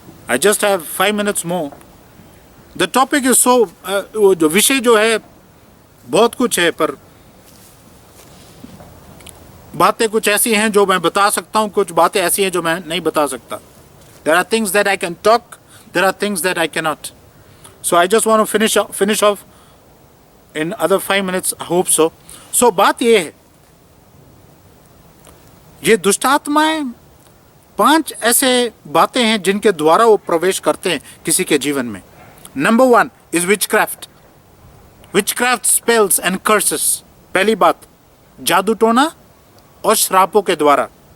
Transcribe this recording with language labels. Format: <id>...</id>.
<en>I just have 5 minutes more. The topic is so,</en> <hi>जो विषय जो है बहुत कुछ है, पर बातें कुछ ऐसी हैं जो मैं बता सकता हूं, कुछ बातें ऐसी हैं जो मैं नहीं बता सकता।</hi> <en>There are things that I can talk, there are things that I cannot. So I just want to finish off in other 5 minutes, I hope so.</en> <hi>So बात ये है, ये दुष्टात्माएं 5 ऐसे बातें हैं जिनके द्वारा वो प्रवेश करते हैं किसी के जीवन में।</hi> <en>Number 1 is witchcraft. Witchcraft spells and curses.</en> <hi>पहली बात, जादू टोना और श्रापों के द्वारा।</hi>